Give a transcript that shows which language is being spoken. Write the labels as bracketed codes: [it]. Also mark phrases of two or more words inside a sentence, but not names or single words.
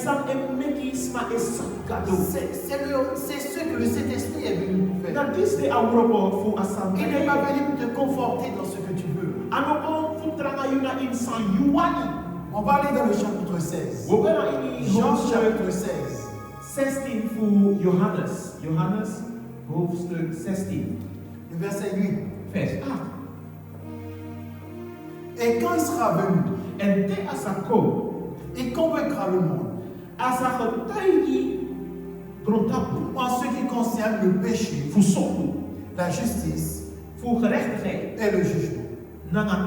[fr] C'est ce que le Saint-Esprit est venu pour faire. Il n'est pas venu pour te conforter dans ce que tu veux. On va aller dans le chapitre 16. Jean chapitre 16. [nl] 16 voor Johannes. Johannes hoofdstuk 16. [fr] Le verset 8. [nl] Vers 8. [fr] Et quand il sera venu, il convaincra le monde en ce qui concerne le péché, la justice et le jugement.